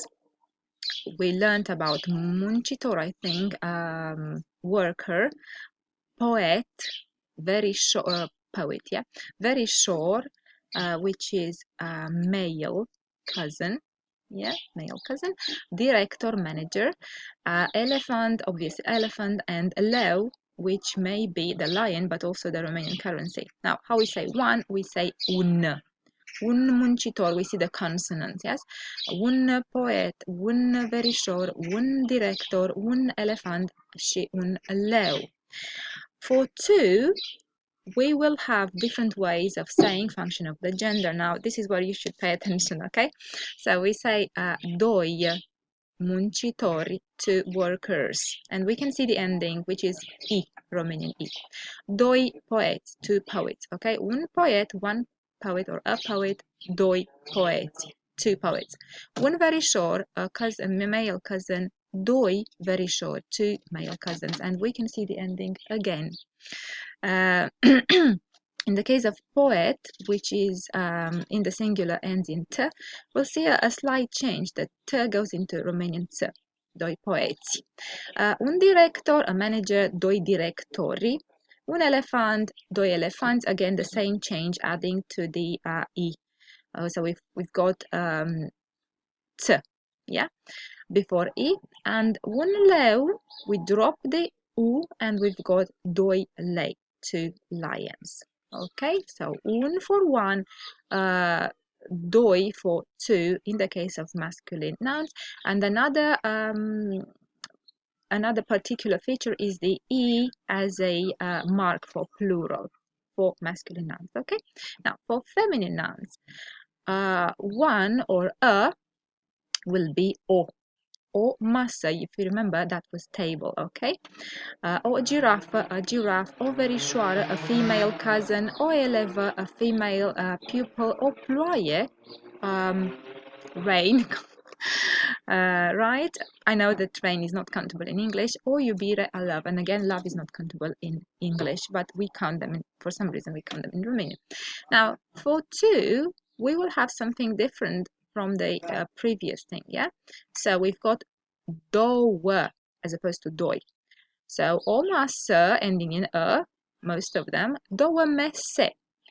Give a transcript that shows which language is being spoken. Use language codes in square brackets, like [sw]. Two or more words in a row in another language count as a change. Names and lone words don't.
[en] We learned about muncitor, I think, worker, poet, very short, poet, yeah, very short, which is male cousin, yeah, male cousin, director, manager, elephant, obviously elephant, and leu, which may be the lion, but also the Romanian currency. Now, how we say one, we say [ro] un muncitor, [en] we see the consonants, yes? [ro] Un poet, un verișor, un director, un elefant și un leu. [en] For two, we will have different ways of saying function of the gender. Now, this is where you should pay attention, okay? So we say [ro] doi muncitori, [en] two workers. And we can see the ending, which is I, Romanian I. [ro] Doi poeti, [en] two poets, okay? [ro] Un poet, [en] one poet or a poet, [ro] doi poeti, [en] two poets. [ro] Un verișor, [en] a cousin, a male cousin, [ro] doi verișori, [en] two male cousins. And we can see the ending again. In the case of poet, which is in the singular ends in t, we'll see a slight change. The t goes into Romanian ț, [ro] doi poeti. Un director, [en] a manager, [ro] doi directori. Un elefant, doi elefanți. [en] Again, the same change, adding to the i. So we've got ț, yeah, before i. And [ro] un leu, [en] we drop the u, and we've got [ro] doi lei, [en] two lions. Okay, so un for one, doi for two in the case of masculine nouns, and another particular feature is the e as a mark for plural for masculine nouns. Okay, now for feminine nouns, one or a will be o. [ro] O masă, [en] if you remember, that was table, okay? [ro] O girafă, [en] a giraffe, [ro] o verișoară, [en] a female cousin, [ro] o elevă, [en] a female pupil, [ro] o ploaie, [en] rain, right? I know that rain is not countable in English, [ro] o iubire, [en] a love, and again, love is not countable in English, but we count them, for some reason we count them in Romanian. Now, for two, we will have something different from the previous thing, yeah? So we've got două as opposed to doi. So [ro] o masă [en] ending in a, most of them, [ro] două mese.